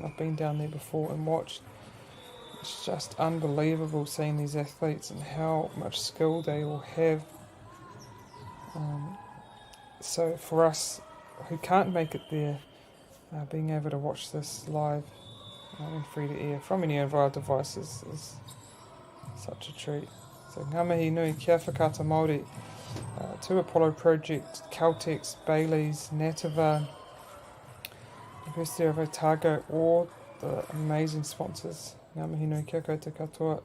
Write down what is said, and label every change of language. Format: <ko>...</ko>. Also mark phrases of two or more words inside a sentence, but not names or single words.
<en>I've been down there before and watched. It's just unbelievable seeing these athletes and how much skill they all have. So for us who can't make it there, being able to watch this live and free to air from any of our devices is such a treat. So</en> <mi>ngā mihi nui kia whakata Māori</mi> <en>to Apollo Project, Caltex, Bailey's, Natava, University of Otago, all the amazing sponsors.</en> <mi>Ngā mihi nui kia koutou katoa.</mi>